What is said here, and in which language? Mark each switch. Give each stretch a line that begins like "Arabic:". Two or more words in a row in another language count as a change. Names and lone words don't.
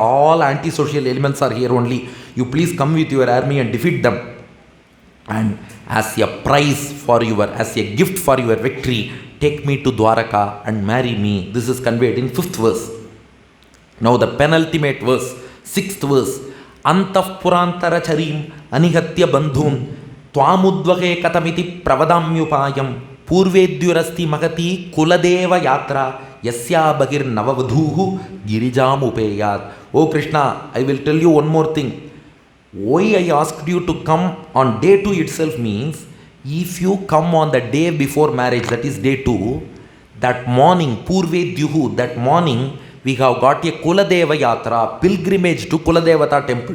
English: All antisocial elements are here only. You please come with your army and defeat them. And as a prize for as a gift for your victory, take me to Dwaraka and marry me. This is conveyed in 5th verse. Now the penultimate verse, 6th verse.
Sanskrit: अन्तःपुरान्तरचरीम् अनिहत्य बन्धून् त्वाम् उद्वहे कथम् इति प्रवदाम्युपायम् पूर्वेद्युरस्ति महती कुलदेवयात्रा यस्यां बहिर् नववधूः गिरिजाम् उपेयात्.
English: Oh Krishna, I will tell you one more thing. Why I asked you to come on day 2 itself means, if you come on the day before marriage, that is day 2, that morning, Purvedyuhu, that morning, we have got a
Sanskrit: Kuladeva Yatra,
English: pilgrimage to Kuladevata temple.